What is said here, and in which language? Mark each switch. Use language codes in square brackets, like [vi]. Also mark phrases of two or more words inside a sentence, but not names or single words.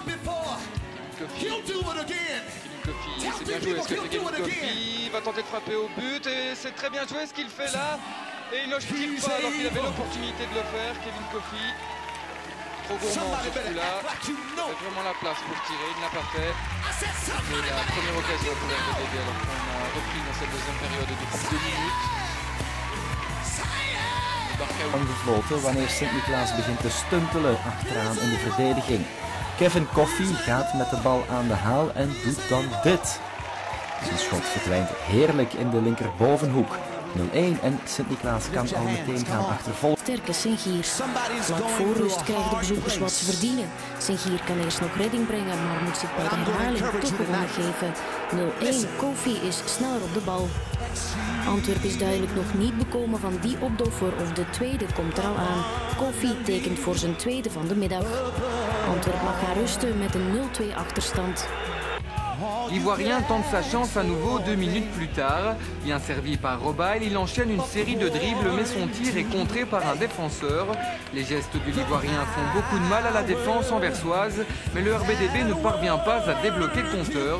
[fr] Kofi, c'est bien joué ce que fait Kevin Kofi, va tenter de frapper au but et c'est très bien joué ce qu'il fait là. Et il ne tire pas alors qu'il avait l'opportunité de le faire, Kevin Kofi. Trop gourmand sur ce coup-là, il avait vraiment la place pour tirer, il ne l'a pas fait. C'est la première occasion pour le RBDB alors qu'on a repris dans cette deuxième période depuis 2 minutes. [nl] Gefloten wanneer Sint-Niklaas begint te stuntelen achteraan in de verdediging. Kevin Kofi gaat met de bal aan de haal en doet dan dit. Zijn schot verdwijnt heerlijk in de linkerbovenhoek. 0-1 en Sint-Niklaas kan al meteen gaan achtervolgen. Sterke Sengier. Vlak voor rust krijgen de bezoekers wat ze verdienen. Sengier kan eerst nog redding brengen, maar moet zich bij de herhaling toch gewonnen geven. 0-1. Kofi is sneller op de bal. Antwerpen is duidelijk nog niet bekomen van die opdoffer of de tweede komt er al aan. Kofi tekent voor zijn tweede van de middag. Antwerpen mag gaan rusten met een 0-2 achterstand. [fr] L'Ivoirien tente sa chance à nouveau 2 minutes plus tard. Bien servi par Robaille, il enchaîne une série de dribbles mais son tir est contré par un défenseur. Les gestes de l'Ivoirien font beaucoup de mal à la défense anversoise, mais le RBDB ne parvient pas à débloquer le compteur.